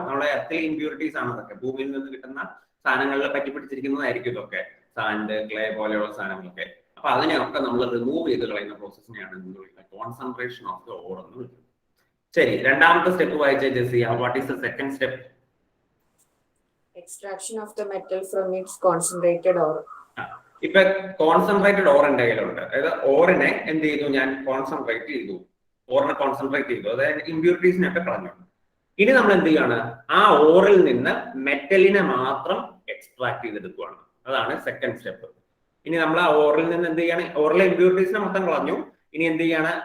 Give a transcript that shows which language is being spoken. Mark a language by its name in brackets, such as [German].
[Malayalam] നമ്മുടെ എർത്തിലെ ഇമ്പ്യൂരിറ്റീസ് ആണ് അതൊക്കെ. ഭൂമിയിൽ നിന്ന് കിട്ടുന്ന സാധനങ്ങളിൽ പറ്റി പിടിച്ചിരിക്കുന്നതായിരിക്കും ഇതൊക്കെ, സാൻഡ്, ക്ലേ പോലെയുള്ള സാധനങ്ങളൊക്കെ. അപ്പൊ അതിനെയൊക്കെ നമ്മൾ റിമൂവ് ചെയ്ത് കളയുന്ന പ്രോസസ്സിനെയാണ് എന്ത് വിളിക്കുന്നത്? കോൺസെൻട്രേഷൻ ഓഫ് ദ ഓർ എന്ന് വിളിക്കുന്നത്. ശരി, രണ്ടാമത്തെ സ്റ്റെപ്പ് വായിച്ച Jessia. [English] What is the second step? Extraction of the metal from its concentrated ore. [Malayalam] ഇപ്പൊ കോൺസെൻട്രേറ്റഡ് ഓർ എന്റെ കയ്യിലുണ്ട്. അതായത് ഓറിനെ എന്ത് ചെയ്തു? ഞാൻ കോൺസെൻട്രേറ്റ് ചെയ്തു, ഓറിനെ കോൺസെൻട്രേറ്റ് ചെയ്തു, അതായത് ഇമ്പ്യൂരിറ്റീസിനൊക്കെ കളഞ്ഞു. ഇനി നമ്മൾ എന്ത് ചെയ്യാണ്? ആ ഓറിൽ നിന്ന് മെറ്റലിനെ മാത്രം എക്സ്ട്രാക്ട് ചെയ്തെടുക്കുകയാണ്. അതാണ് സെക്കൻഡ് സ്റ്റെപ്പ്. ഇനി നമ്മൾ ആ ഓറിൽ നിന്ന് എന്ത് ചെയ്യാണ്? ഓറിലെ ഇമ്പ്യൂരിറ്റീസിനെ മൊത്തം കളഞ്ഞു. ഇനി എന്ത് ചെയ്യാണ്?